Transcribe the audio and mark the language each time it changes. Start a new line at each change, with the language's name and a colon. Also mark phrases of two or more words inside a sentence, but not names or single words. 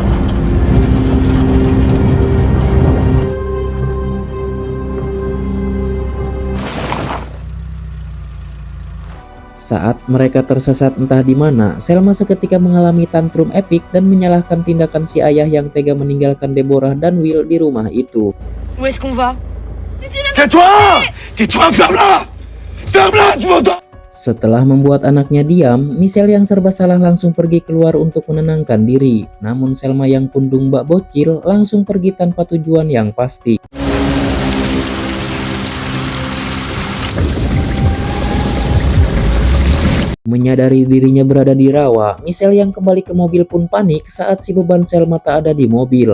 Indonesian: Saat mereka tersesat entah di mana, Selma seketika mengalami tantrum epik dan menyalahkan tindakan si ayah yang tega meninggalkan Deborah dan Will di rumah itu.
French: Où est-ce qu'on va? Tais-toi! Tais-toi, ferme-la! Ferme-la, tu m'entends?
Indonesian: Setelah membuat anaknya diam, Michelle yang serba salah langsung pergi keluar untuk menenangkan diri. Namun Selma yang pundung bak bocil langsung pergi tanpa tujuan yang pasti. Menyadari dirinya berada di rawa, Michelle yang kembali ke mobil pun panik saat si beban Selma tak ada di mobil.